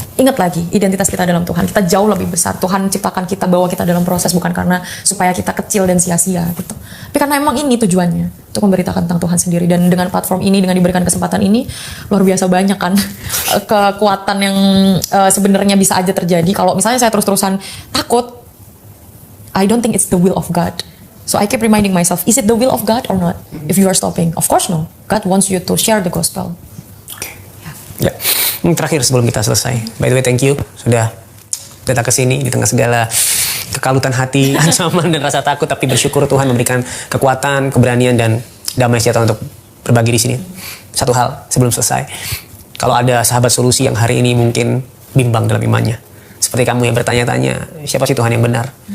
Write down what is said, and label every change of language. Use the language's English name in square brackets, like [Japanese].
[Indonesian] Ingat lagi, identitas kita dalam Tuhan, kita jauh lebih besar. Tuhan ciptakan kita, bawa kita dalam proses bukan karena supaya kita kecil dan sia-sia gitu, tapi karena emang ini tujuannya, untuk memberitakan tentang Tuhan sendiri. Dan dengan platform ini, dengan diberikan kesempatan ini, luar biasa banyak kan kekuatan yang sebenarnya bisa aja terjadi kalau misalnya saya terus-terusan takut. [English] I don't think it's the will of God. So I keep reminding myself, is it the will of God or not? If you are stopping, of course no. God wants you to share the gospel. Oke. Ya. [Indonesian] Terakhir sebelum kita selesai. [English] By the way, thank you [Indonesian] sudah datang ke sini di tengah segala kekalutan hati, ancaman dan rasa takut, tapi bersyukur Tuhan memberikan kekuatan, keberanian dan damai sejahtera untuk berbagi di sini. Satu hal sebelum selesai. Kalau ada sahabat solusi yang hari ini mungkin bimbang dalam imannya, seperti kamu yang bertanya-tanya, siapa sih Tuhan yang benar?